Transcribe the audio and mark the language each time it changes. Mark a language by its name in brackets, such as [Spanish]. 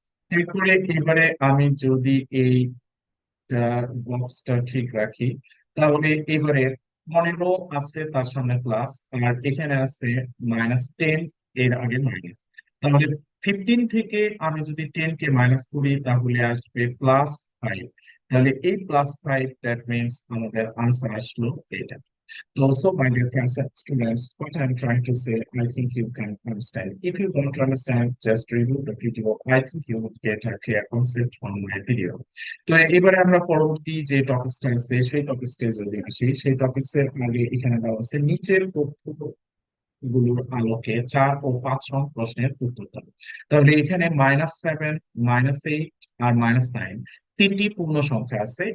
[Bangla] এরপরে এবারে আমি যদি এই বক্সটা ঠিক রাখি, তাহলে এবারে 15 আছে, তার সামনে প্লাস, আর এখানে আছে -10, এর আগে মাইনাস। তাহলে 15 থেকে আমি যদি 10 কে মাইনাস করি তাহলে আসবে +5। তাহলে এই +5, দ্যাট মিনস আমাদের আনসার আসলো এটা। [English] So, my dear friends and students, what I'm trying to say, I think you can understand. If you don't understand, just review the video. I think you would get a clear concept from my video. [Bangla] তো এবারে আমরা পরবর্তী যে টপিকসটা আছে সেই টপিকসটা যদি আসি, সেই টপিকসের আগে এখানে দেওয়া আছে নিচের তথ্যগুলোর আলোকে 4 ও 5 নং প্রশ্নের উত্তর দাও। তাহলে এখানে -7, -8 আর -9 তিনটি পূর্ণ সংখ্যা আছে।